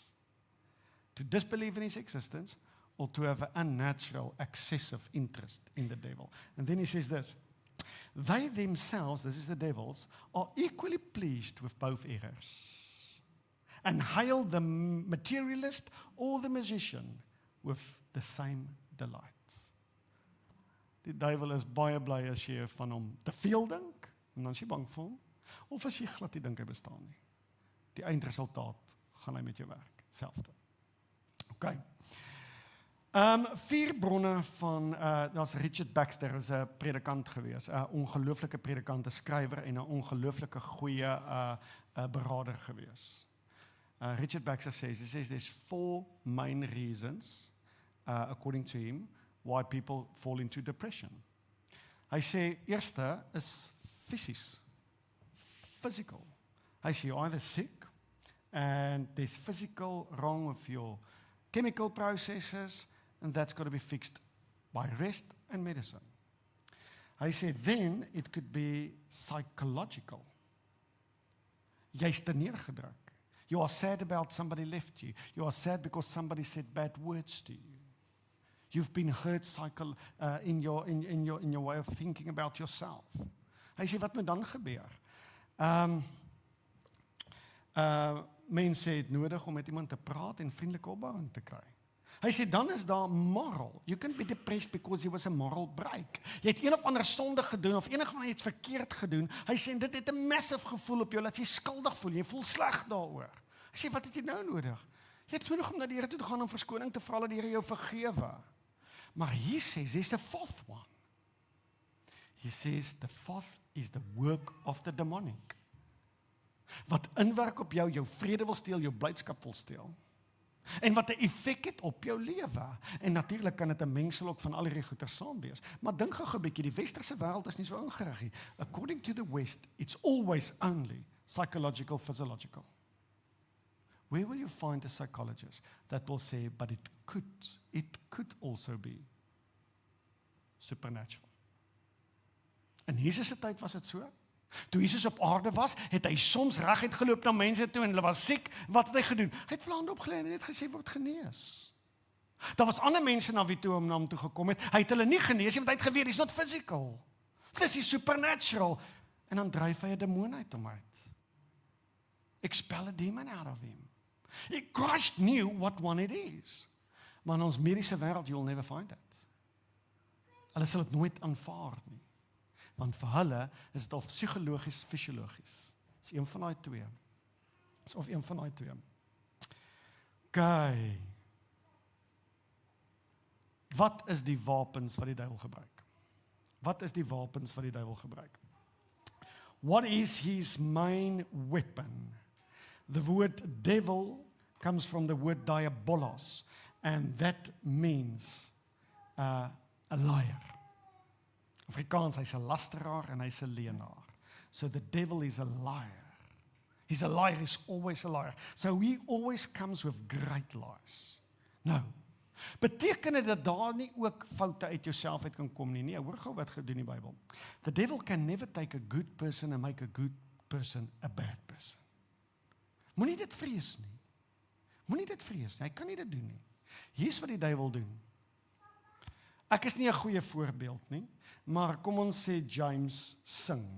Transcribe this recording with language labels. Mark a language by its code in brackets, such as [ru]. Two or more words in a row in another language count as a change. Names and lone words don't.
[en] To disbelieve in his existence, or to have an unnatural, excessive interest in the devil. And then he says this, they themselves, this is the devils, are equally pleased with both errors, and hail the materialist or the magician with the same delight. [af] Die duiwel is baie bly as jy van hom te veel dink, en dan is jy bang vir hom, of as jy glad nie dink hy bestaan nie. Die eindresultaat gaan hy met jou werk, selfde. Okay. 4 bronne van, daar's Richard Baxter, is 'n predikant gewees, 'n ongelooflike predikant, 'n skrywer en 'n ongelooflike goeie beraader gewees. [en] Richard Baxter says there's 4 main reasons, according to him, why people fall into depression. [af] Hy sê, eerste is fisies, physical. Hy sê, [en] you're either sick, and there's physical wrong with your chemical processes, and that's got to be fixed by rest and medicine. [af] Hy sê, [en] then it could be psychological. [af] Jy's te neergedruk. [en] You are sad about somebody left you. You are sad because somebody said bad words to you. You've been hurt in your way of thinking about yourself. [af] Hy sê, wat moet dan gebeur? Mense het nodig om met iemand te praat en vriendelike opbouing te kry. Hy sê, dan is daar moral. [en] You can be depressed because there was a moral break. [af] Jy het een of ander sonde gedoen, of enig van jy het verkeerd gedoen. Hy sê, dit het 'n massive gevoel op jou, dat jy skuldig voel, jy voel sleg daaroor. Hy sê, wat het jy nou nodig? Jy het nodig om na die Here toe te gaan om verskoning te vra, dat die Here jou vergewe. Maar hier sê, [en] there's the fourth one. He says, the fourth is the work of the demonic. [af] Wat inwerk op jou vrede wil steel, jou blydskap wil steel. En wat 'n effek het op jou lewe. En natuurlik kan dit 'n mengsel ook van al hierdie goeie saam wees. Maar dink gou 'n bietjie, die westerse wêreld is nie so ingerig nie. [en] According to the West, it's always only psychological, physiological. Where will you find a psychologist that will say, but it could also be supernatural? [af] In Jesus se tyd was dit so. Toe Jesus op aarde was, het hy soms reguit geloop na mense toe en hulle was siek. Wat het hy gedoen? Hy het hulle hande opgelê en het gesê word genees. Daar was ander mense na wie toe om na hom toe gekom het. Hy het hulle nie genees nie, want hy het geweet, [en] it's not physical. This is supernatural. [af] En dan dryf hy 'n demoon uit hom uit. [en] Expel a demon out of him. Christ knew what one it is. [af] Maar in ons mediese wêreld, [en] you'll never find it. [af] Hulle sal dit nooit aanvaar nie. Want vir hulle is dit of psigologies, fisiologies. Dis een van daai twee. Dis of een van daai twee. Okay. Wat is die wapens wat die duiwel gebruik? Wat is die wapens wat die duiwel gebruik? [en] What is his main weapon? The word devil comes from the word diabolos, and that means a liar. [af] Afrikaans, hy's 'n lasteraar en hy's 'n leienaar. [en] So the devil is a liar. He's a liar, he's always a liar. So he always comes with great lies. [af] Nou, beteken dit dat daar nie ook foute uit jouself uit kan kom nie? Nee, hoor gou wat gedoen die Bybel. [en] The devil can never take a good person and make a good person a bad person. [af] Moenie dit vrees nie. Moenie dit vrees nie. Hy kan nie dit doen nie. Hier's wat die duiwel doen. Ek is nie 'n goeie voorbeeld nie, maar kom ons sê James sing.